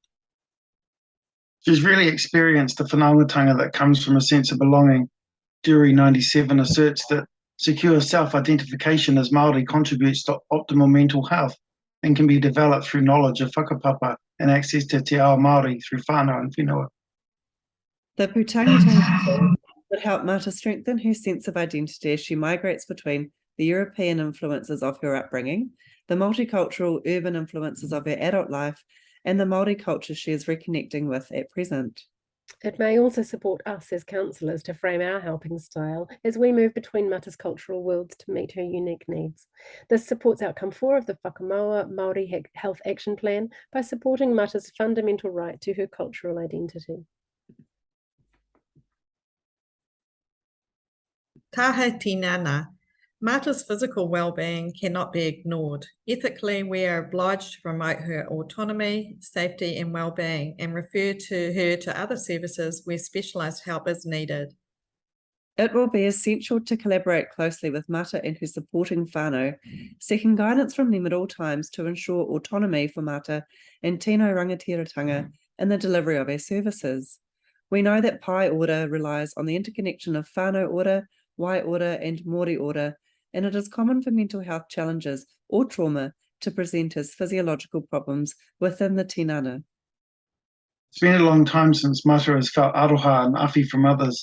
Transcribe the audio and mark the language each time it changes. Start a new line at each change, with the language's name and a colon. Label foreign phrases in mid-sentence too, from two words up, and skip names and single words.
English: She's really experienced the whanaungatanga that comes from a sense of belonging. Jury 97 asserts that secure self-identification as Māori contributes to optimal mental health and can be developed through knowledge of whakapapa and access to
Māori: te ao Māori
English: through whānau and whenua. The pūtangitanga would help Mata strengthen her sense of identity as she migrates between the European influences of her upbringing, the multicultural urban influences of her adult life, and the Māori culture she is reconnecting with at present. It may also support us as counsellors to frame our helping style as we move between Mata's cultural worlds to meet her unique needs. This supports outcome 4 of the Whakamaua Māori Health Action Plan by supporting Mata's fundamental right to her cultural identity.
Māori: Taha tinana.
English: Mata's physical well-being cannot be ignored. Ethically, we are obliged to promote her autonomy, safety and well-being and refer to her to other services where specialised help is needed. It will be essential to collaborate closely with Mata and her supporting whānau, seeking guidance from them at all times to ensure autonomy for Mata and
Māori: tino rangatiratanga
English: in the delivery of our services. We know that pai order relies on the interconnection of whānau order, wai order and Māori order, and it is common for mental health challenges or trauma to present as physiological problems within the tinana. It's been a long time since Mata has felt aroha and awhi from others.